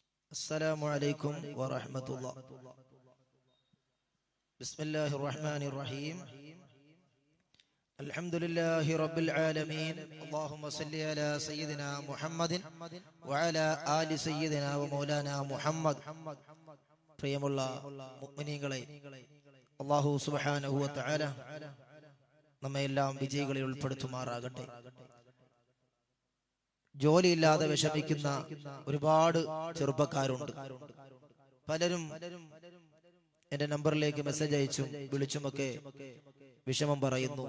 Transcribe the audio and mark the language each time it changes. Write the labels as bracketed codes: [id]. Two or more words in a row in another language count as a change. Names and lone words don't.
[ar] السلام عليكم ورحمة الله. بسم الله الرحمن الرحيم. الحمد لله رب العالمين. اللهم صل على سيدنا محمد وعلى آل سيدنا ومولانا محمد. [ml] പ്രിയമുള്ള മുഅ്മിനീങ്ങളെ, [ar] الله سبحانه وتعالى [ml] നമ്മെല്ലാം വിജയികളിൽ ഉൾപ്പെടുത്തുമാറാകട്ടെ. ജോലിയില്ലാതെ വിഷമിക്കുന്ന ഒരുപാട് ചെറുപ്പക്കാരുണ്ട്. പലരും എന്റെ നമ്പറിലേക്ക് മെസ്സേജ് അയച്ചും വിളിച്ചുമൊക്കെ വിഷമം പറയുന്നു.